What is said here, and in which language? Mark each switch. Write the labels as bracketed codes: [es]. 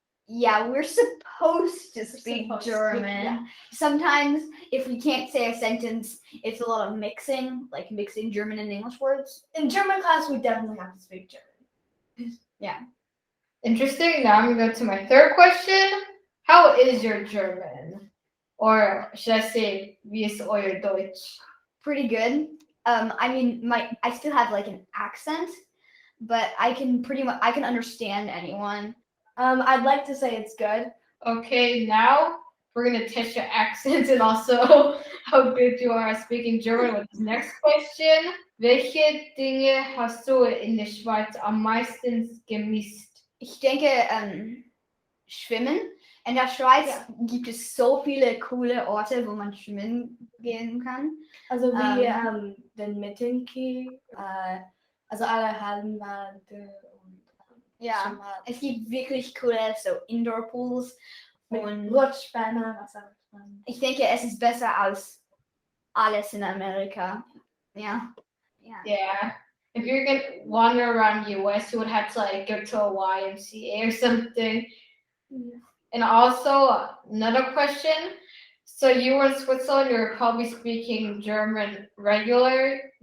[en] Yeah, we're supposed to speak supposed to, German. yeah. Sometimes, if we can't say a sentence, it's a lot of mixing, like mixing German and English words. In German class, we definitely have to speak German. Interesting. Now I'm going to go to my third question. How is your German? Or should I say, [de] wie ist euer Deutsch? [en] Pretty good. I mean, I still have like an accent, but I can understand anyone. I'd like to say it's good. Okay, now we're going to test your accent and also how good you are at speaking German with this next question. [de] Welche Dinge hast du in der Schweiz am meisten gemisst? Ich denke, Schwimmen. In der Schweiz gibt es so viele coole Orte, wo man schwimmen gehen kann. Also wie den Mittenki, also alle Hallenbade und Ja, es gibt wirklich coole so Indoor-Pools. Und Rutschbahnen, Wasserbahnen. ich denke, es ist besser als alles in Amerika. Ja. [en] Yeah. If you're going to wander around US, you would have to like go to a YMCA or something. Yeah. And also another question. So you were in Switzerland, you were probably speaking German regularly.